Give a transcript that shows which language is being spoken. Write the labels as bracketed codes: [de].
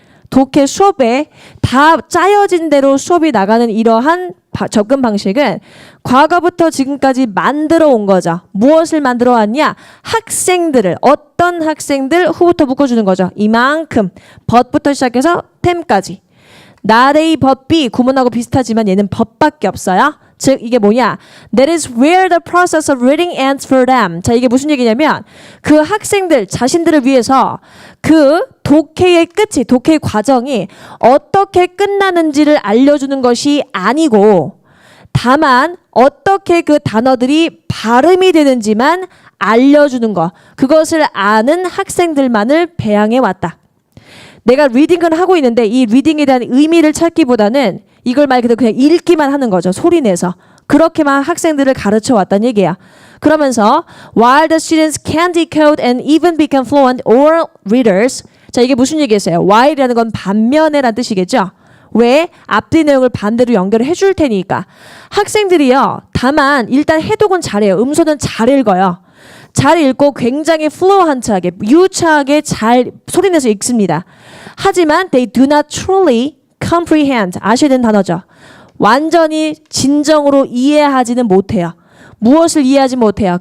[ko] 독해 수업에 다 짜여진 대로 수업이 나가는 이러한 접근 방식은 과거부터 지금까지 만들어 온 거죠. 무엇을 만들어 왔냐? 학생들을, 어떤 학생들 후부터 묶어주는 거죠. 이만큼 벗부터 시작해서 템까지. 나레이 법비 구문하고 비슷하지만 얘는 법밖에 없어요. 즉 이게 뭐냐? [en] That is where the process of reading ends for them. [ko] 자, 이게 무슨 얘기냐면 그 학생들 자신들을 위해서 그 독해의 끝이, 독해의 과정이 어떻게 끝나는지를 알려주는 것이 아니고 다만 어떻게 그 단어들이 발음이 되는지만 알려주는 것. 그것을 아는 학생들만을 배양해 왔다. 내가 리딩을 하고 있는데 이 리딩에 대한 의미를 찾기보다는 이걸 말 그대로 그냥 읽기만 하는 거죠. 소리 내서. 그렇게만 학생들을 가르쳐 왔다는 얘기야. 그러면서 [en] while the students can decode and even become fluent oral readers. [ko] 자, 이게 무슨 얘기겠어요? while이라는 건 반면에란 뜻이겠죠. 왜? 앞뒤 내용을 반대로 연결을 해줄 테니까. 학생들이요. 다만 일단 해독은 잘해요. 음소는 잘 읽어요. 잘 읽고 굉장히 플루언트하게 유창하게 잘 소리내서 읽습니다. [en] 하지만 they do not truly comprehend. [ko] 아셔야 되는 단어죠. 완전히 진정으로 이해하지는 못해요. 무엇을 이해하지 못해요?